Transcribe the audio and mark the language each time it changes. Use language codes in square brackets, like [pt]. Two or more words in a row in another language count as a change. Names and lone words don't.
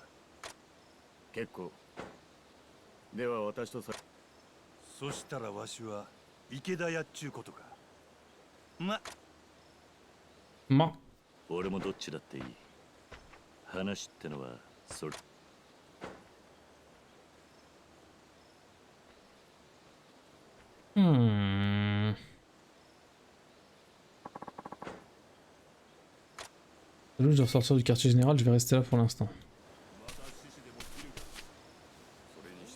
[ja] 結構。では私とさ。そしたらわしは池田屋っちゅうことか。俺もどっちだっていい。話ってのはそれ。 [fr] Je dois ressortir du quartier général, je vais rester là pour l'instant.